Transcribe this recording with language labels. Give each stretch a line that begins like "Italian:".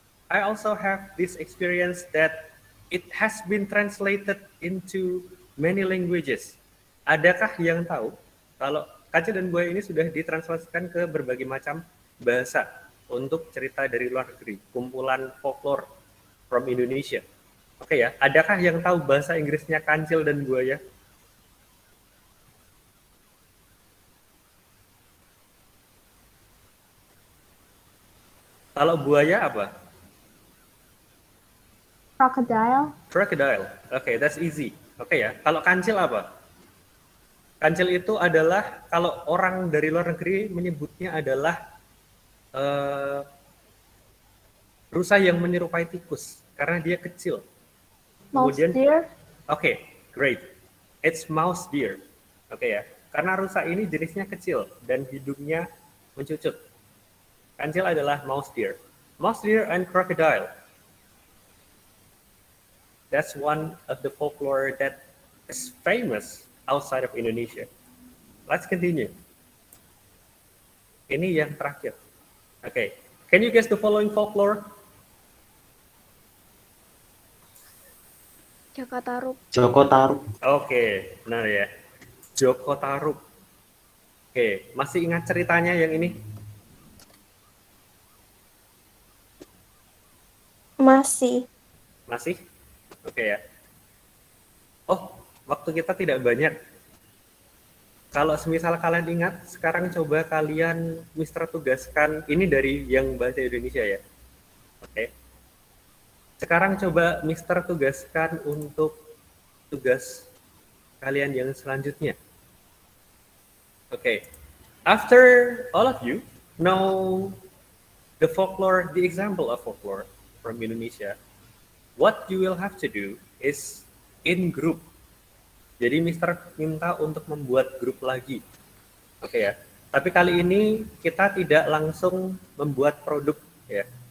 English: I also have this experience that it has been translated into many languages.
Indonesian: Adakah yang tahu kalau kancil dan buaya ini sudah ditranslasikan ke berbagai macam bahasa untuk cerita dari luar negeri, kumpulan folklore
English: from Indonesia?
Indonesian: Oke ya, adakah yang tahu bahasa Inggrisnya kancil dan buaya? Kalau buaya apa?
English: Crocodile.
Indonesian: Crocodile. Oke,
English: that's easy.
Indonesian: Oke ya. Kalau kancil apa? Kancil itu adalah kalau orang dari luar negeri menyebutnya adalah rusa yang menyerupai tikus karena dia kecil.
English: Mouse
Indonesian: Kemudian,
English: deer. Oke, great. It's mouse deer.
Indonesian: Oke ya. Karena rusa ini jenisnya kecil dan hidungnya mencucut. Kancil adalah mouse deer.
English: Mouse deer and crocodile. That's one of the folklore that is famous outside of Indonesia. Let's continue.
Indonesian: Ini yang terakhir.
English: Okay. Can you guess the following folklore? Joko Tarub. Joko Tarub.
Indonesian: Oke, benar ya. Joko Tarub. Oke, masih ingat ceritanya yang ini? Masih. Masih? Oke ya. Oh, waktu kita tidak banyak. Kalau semisal kalian ingat, sekarang coba kalian Mister tugaskan, ini dari yang bahasa Indonesia ya. Oke. Sekarang coba Mister tugaskan untuk tugas kalian yang selanjutnya. Oke.
English: After all of you know the folklore, the example of folklore from Indonesia, what you will have to do is in group.
Indonesian: Jadi Mister minta untuk membuat grup lagi. Oke ya. Tapi kali ini kita tidak langsung membuat produk ya.